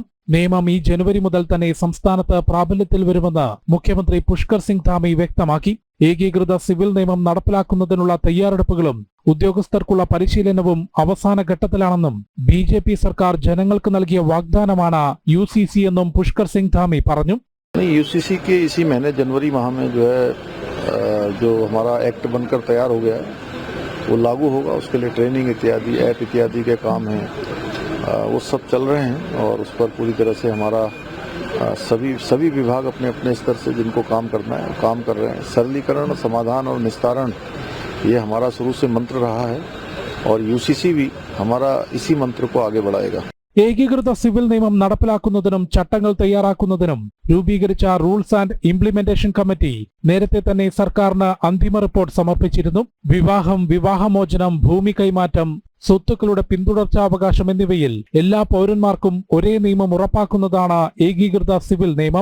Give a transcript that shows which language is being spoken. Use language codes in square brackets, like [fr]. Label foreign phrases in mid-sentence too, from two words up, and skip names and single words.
[ml] നിയമം ഈ ജനുവരി മുതൽ തന്നെ സംസ്ഥാനത്ത് പ്രാബല്യത്തിൽ വരുമെന്ന് മുഖ്യമന്ത്രി പുഷ്കർ സിംഗ് ധാമി വ്യക്തമാക്കി. ഏകീകൃത സിവിൽ നിയമം നടപ്പിലാക്കുന്നതിനുള്ള തയ്യാറെടുപ്പുകളും ഉദ്യോഗസ്ഥർക്കുള്ള പരിശീലനവും അവസാന ഘട്ടത്തിലാണെന്നും BJP സർക്കാർ ജനങ്ങൾക്ക് നൽകിയ വാഗ്ദാനമാണ് UCC എന്നും പുഷ്കർ സിംഗ് ധാമി പറഞ്ഞു. [hi] UCC के इसी महीने जनवरी माह में जो हमारा एक्ट बनकर तैयार हो गया वो लागू होगा. उसके लिए ट्रेनिंग इत्यादि, ऐप इत्यादि के काम हैं, वो सब चल रहे हैं. और उस पर पूरी तरह से हमारा सभी विभाग अपने अपने स्तर से जिनको काम करना है काम कर रहे हैं. सरलीकरण, समाधान और निस्तारण ये हमारा शुरू से मंत्र रहा है और UCC भी हमारा इसी मंत्र को आगे बढ़ाएगा. [ml] ഏകീകൃത സിവിൽ നിയമം നടപ്പിലാക്കുന്നതിനും ചട്ടങ്ങൾ തയ്യാറാക്കുന്നതിനും രൂപീകരിച്ച [en] rules and implementation committee [ml] നേരത്തെ തന്നെ സർക്കാരിന് അന്തിമ റിപ്പോർട്ട് സമർപ്പിച്ചിരുന്നു. വിവാഹം, വിവാഹമോചനം, ഭൂമി കൈമാറ്റം, സ്വത്തുക്കളുടെ പിന്തുടർച്ചാവകാശം എന്നിവയിൽ എല്ലാ പൗരന്മാർക്കും ഒരേ നിയമം ഉറപ്പാക്കുന്നതാണ് ഏകീകൃത സിവിൽ നിയമം.